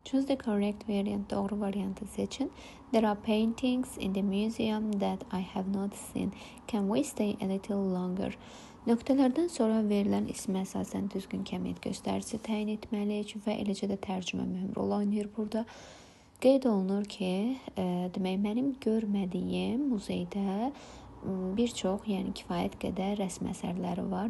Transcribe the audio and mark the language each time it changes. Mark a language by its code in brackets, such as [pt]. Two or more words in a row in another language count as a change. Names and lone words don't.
[en] Choose the correct variant. [az] Doğru variantı seçin. [en] There are paintings in the museum that I have not seen. Can we stay a little longer? [az] Nöqtələrdən sonra verilən ismə əsasən düzgün kəmiyyət göstəricisi təyin etməliyik və eləcə də tərcümə mühüm rol oynayır burada. Qeyd olunur ki, demək mənim görmədiyim muzeydə bir çox, yəni kifayət qədər rəsm əsərləri var.